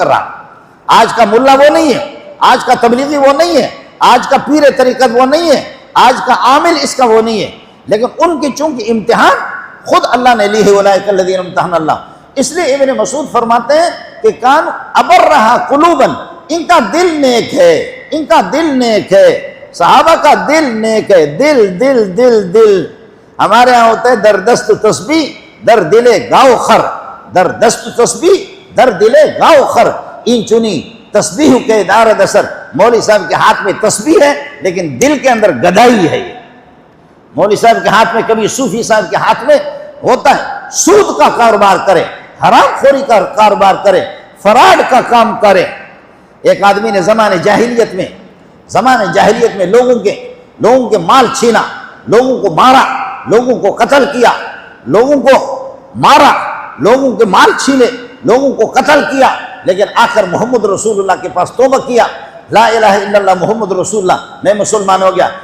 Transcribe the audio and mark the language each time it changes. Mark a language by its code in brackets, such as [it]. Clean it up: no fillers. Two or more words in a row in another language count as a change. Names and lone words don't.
[ur] رہا، آج کا ملا وہ نہیں ہے، آج کا تبلیغی وہ نہیں ہے، آج کا پیر طریقت وہ نہیں ہے، آج کا عامل اس کا وہ نہیں ہے، لیکن ان کی چونکہ امتحان خود اللہ نے لی ہے، [ar] اولئک الذین امتحن اللہ، [ur] اس لیے ابن مسعود فرماتے ہیں کہ [ar] کان ابرہا قلوبا، [ur] ان کا دل نیک ہے، ان کا دل نیک ہے، صحابہ کا دل نیک ہے، دل دل دل دل، ہمارے ہاں ہوتا ہے [fa] در دست تسبیح در دل گاؤ خر، در دست تسبیح در دل گاؤ خر، این چنی تسبیح کے دار دسر، [ur] مولوی صاحب کے ہاتھ میں تسبیح ہے لیکن دل کے اندر گدائی ہے، یہ مولوی صاحب کے ہاتھ میں، کبھی صوفی صاحب کے ہاتھ میں ہوتا ہے سود کا کاروبار کرے، حرام خوری کا کاروبار کرے، فراڈ کا کام کرے۔ ایک آدمی نے زمانے جاہلیت میں لوگوں کے مال چھینا، لوگوں کو مارا، لوگوں کو قتل کیا، لوگوں کو مارا، لوگوں کے مال چھینے، لوگوں کو قتل کیا، لیکن آخر محمد رسول اللہ کے پاس توبہ کیا، [ar] لا الہ الا اللہ محمد رسول اللہ، [ur] میں مسلمان ہو گیا۔